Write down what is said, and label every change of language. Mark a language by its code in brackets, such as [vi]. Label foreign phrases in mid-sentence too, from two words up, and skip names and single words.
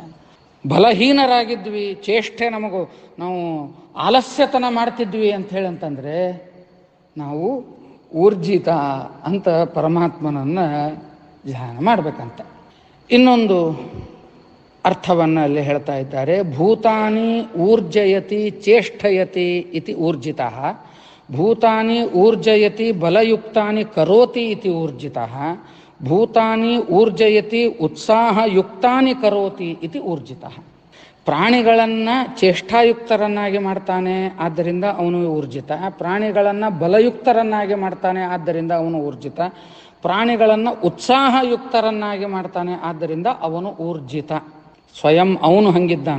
[kn] ಬಲಹೀನರಾಗಿದ್ವಿ, ಚೇಷ್ಟೆ ನಾವು ಆಲಸ್ಯತನ ಮಾಡ್ತಿದ್ವಿ ಅಂತ ಹೇಳಂತಂದರೆ ನಾವು ಊರ್ಜಿತ ಅಂತ ಪರಮಾತ್ಮನನ್ನು ಧ್ಯಾನ ಮಾಡಬೇಕಂತ. ಇನ್ನೊಂದು ಅರ್ಥವನ್ನು ಅಲ್ಲಿ ಹೇಳ್ತಾ ಇದ್ದಾರೆ. [sa] ಭೂತಾನಿ ಊರ್ಜಯತಿ ಚೇಷ್ಟಯತಿ ಇತಿ ಊರ್ಜಿತ, ಭೂತಾನಿ ಊರ್ಜಯತಿ ಬಲಯುಕ್ತಾನಿ ಕರೋತಿ ಇತಿ ಊರ್ಜಿತ, ಭೂತಾನಿ ಊರ್ಜಯತಿ ಉತ್ಸಾಹಯುಕ್ತಾನಿ ಕರೋತಿ ಇತಿ ಊರ್ಜಿತ. [kn] ಪ್ರಾಣಿಗಳನ್ನು ಚೇಷ್ಟಾಯುಕ್ತರನ್ನಾಗಿ ಮಾಡ್ತಾನೆ, ಆದ್ದರಿಂದ ಅವನು ಊರ್ಜಿತ. ಪ್ರಾಣಿಗಳನ್ನು ಬಲಯುಕ್ತರನ್ನಾಗಿ ಮಾಡ್ತಾನೆ, ಆದ್ದರಿಂದ ಅವನು ಊರ್ಜಿತ. ಪ್ರಾಣಿಗಳನ್ನು ಉತ್ಸಾಹಯುಕ್ತರನ್ನಾಗಿ ಮಾಡ್ತಾನೆ, ಆದ್ದರಿಂದ ಅವನು ಊರ್ಜಿತ. ಸ್ವಯಂ ಅವನು ಹಂಗಿದ್ದಾನ.